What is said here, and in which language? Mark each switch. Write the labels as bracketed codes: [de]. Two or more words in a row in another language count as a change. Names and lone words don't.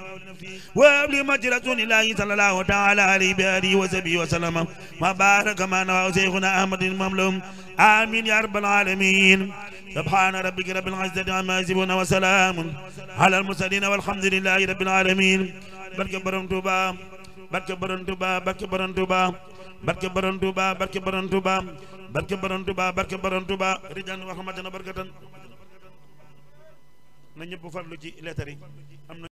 [ar] وابن مجد رسول الله صلى الله تعالى عليه بآله وصحبه وسلم وبارك معنا شيخنا أحمد بن مملوم آمين يا رب العالمين سبحان ربك رب العزة عما يصفون وسلام على المرسلين والحمد لله رب العالمين [wo] بركة برم توبا بركة برم توبا بركة برم توبا barke borom Tuuba barke borom Tuuba barke borom Tuuba barke borom Tuuba [ar] رجاء ورحمة بركة [wo] na ñëpp farlu ci lettre yi am na